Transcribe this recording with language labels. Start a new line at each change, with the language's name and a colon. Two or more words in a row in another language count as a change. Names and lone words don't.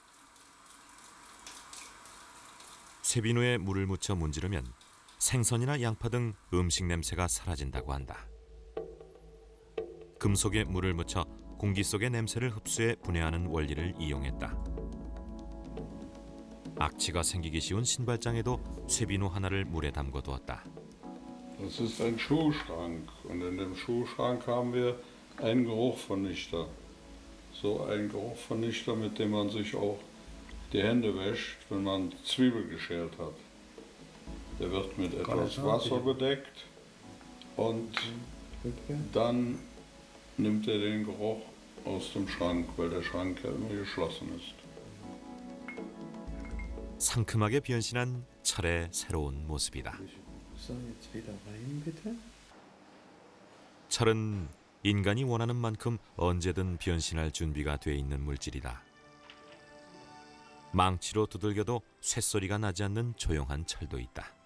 Korean: 쇠비누에 물을 묻혀 문지르면 생선이나 양파 등 음식 냄새가 사라진다고 한다. 금속에 물을 묻혀 공기 속의 냄새를 흡수해 분해하는 원리를 이용했다. 악취가 생기기 쉬운 신발장에도 쇠비누 하나를 물에 담궈 두었다.
German: Das ist ein Schuhschrank und in dem Schuhschrank haben wir einen Geruchvernichter. So einen Geruchvernichter, mit dem man sich auch die Hände wäscht, wenn man Zwiebel geschält hat. Der wird mit etwas Wasser bedeckt und dann nimmt er den Geruch aus dem Schrank, weil der Schrank ja immer geschlossen ist.
Korean: 상큼하게 변신한 철의 새로운 모습이다. 철은 인간이 원하는 만큼 언제든 변신할 준비가 돼 있는 물질이다. 망치로 두들겨도 쇳소리가 나지 않는 조용한 철도 있다.